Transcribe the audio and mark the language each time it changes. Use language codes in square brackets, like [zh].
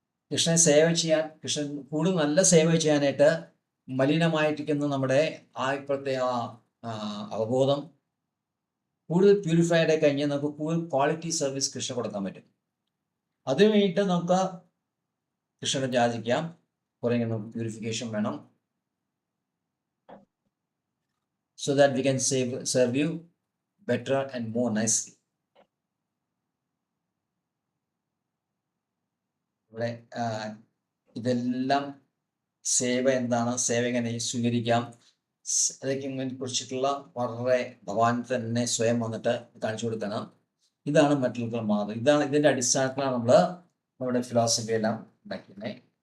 [ml] കൃഷ്ണനെ സേവ ചെയ്യാൻ, കൃഷ്ണൻ കൂടുതൽ നല്ല സേവ ചെയ്യാനായിട്ട് മലിനമായിട്ടിരിക്കുന്ന നമ്മുടെ ഇപ്പോഴത്തെ അവബോധം കൂടുതൽ പ്യൂരിഫൈഡ് ആയി കഴിഞ്ഞാൽ നമുക്ക് കൂടുതൽ ക്വാളിറ്റി സർവീസ് കൃഷ്ണ കൊടുക്കാൻ പറ്റും. അതിനു വേണ്ടിയിട്ട് നമുക്ക് കൃഷ്ണനെ യാചിക്കാം. കുറേ പ്യൂരിഫിക്കേഷൻ വേണം. [en] So that we can serve you better and more nicely. [ml] ഇവിടെ ഇതെല്ലാം സേവ എന്താണ്, സേവ എങ്ങനെ സ്വീകരിക്കാം, അതൊക്കെ കുറിച്ചിട്ടുള്ള വളരെ ഭഗവാൻ തന്നെ സ്വയം വന്നിട്ട് കാണിച്ചു കൊടുക്കണം. ഇതാണ് മറ്റുള്ള മാതൃക. ഇതാണ് ഇതിന്റെ അടിസ്ഥാനത്തിലാണ് നമ്മൾ നമ്മുടെ ഫിലോസഫി എല്ലാം ഉണ്ടാക്കുന്നത്.